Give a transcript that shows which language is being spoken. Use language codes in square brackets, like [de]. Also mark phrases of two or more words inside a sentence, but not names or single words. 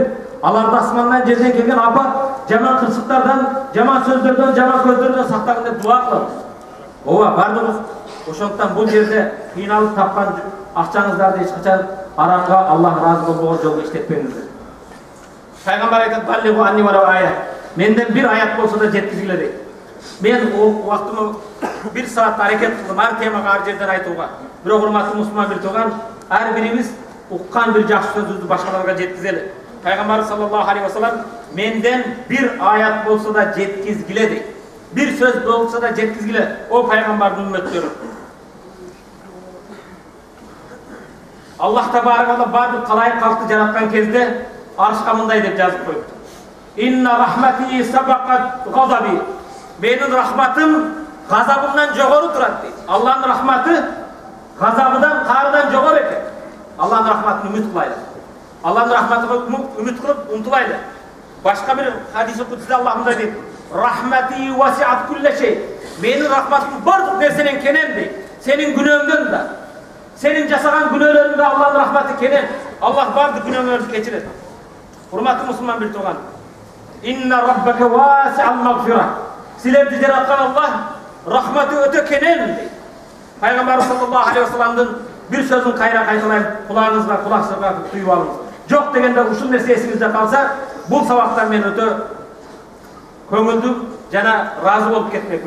[ky] Аларды асмандан жерден келген апат, жаман кырсыктардан, жаман сөздөрдөн, жаман көздөрдөн сактагын деп дуа кылабыз. Ооба, бардыгыбыз. Ошондуктан бул жерде кыйналып тапкан акчаңыздарды эч качан арамга, Аллах разы болбогон жолго иштетпеңиздер. [ar] Пайгамбар айтат: "بلغوا عني ولو آية." [ky] Менден бир аят болсо да жеткизгиле дейт. Мен убактымы бир саат аракет кылдым ар темага ар жерден айтууга. Бирок урматтуу мусулман бир тууган, ар бирибиз уккан бир жакшы сөздү башкаларга жеткизели. Пайгамбар [ar] صلى الله عليه وسلم [ky] менден бир аят болсо да жеткизгиле дейт. Бир сөз болсо да жеткизгиле. О пайгамбардын үммөттөрү. Аллах [ar] تبارك و [ky] бардык калайык калкты жараткан кезде аршка мындай деп жазып коюпту: [ar] "إن رحمتي سبقت غضبي." [ky] Менин рахматым газабымдан жогору турат дейт. Аллахтын рахматы газабыдан, каарынан жогору экен. Аллахтын рахматын үмүт кылайлы. Аллахтын рахматына үмүт кылып умтулайлы. Башка бир хадис кудусда Аллах мындай дейт: [ar] "رحمتي وسعت كل شيء." [ky] Менин рахматым бардык нерсенен кенен дейт. Сенин күнөөңдөн да, сенин жасаган күнөөлөрүңдө Аллахтын рахматы кенен. Аллах бардык күнөөңөрдү кечирет. Урматтуу мусулман бир тууган. [ar] إن ربك واسع المغفرة. [ky] Силерди жараткан Аллах рахматы өтө кенен дейт. Пайгамбар [ar] صلى الله عليه وسلم [ky] бир сөзүн кайра кайталайм, кулагыңызга, кулаксызга туюп алыңыз. Жок дегенде ушул нерсе эсиңизде калса, бул сабактан мен өтө көңүлдүү жана разы болуп кетмекмин.